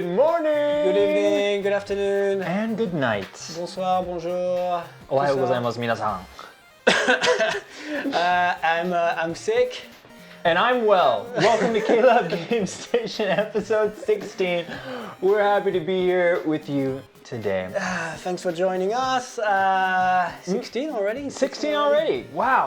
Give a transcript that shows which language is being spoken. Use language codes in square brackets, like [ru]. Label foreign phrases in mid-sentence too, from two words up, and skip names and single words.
[en] Good morning! Good evening, good afternoon, and good night. [fr] Bonsoir, bonjour. [ja] おはようございます、皆さん. [en] I'm sick. And I'm well. Welcome to KLab Game Station episode 16. We're happy to be here with you today. Thanks for joining us. 16 already? 16 already. Wow.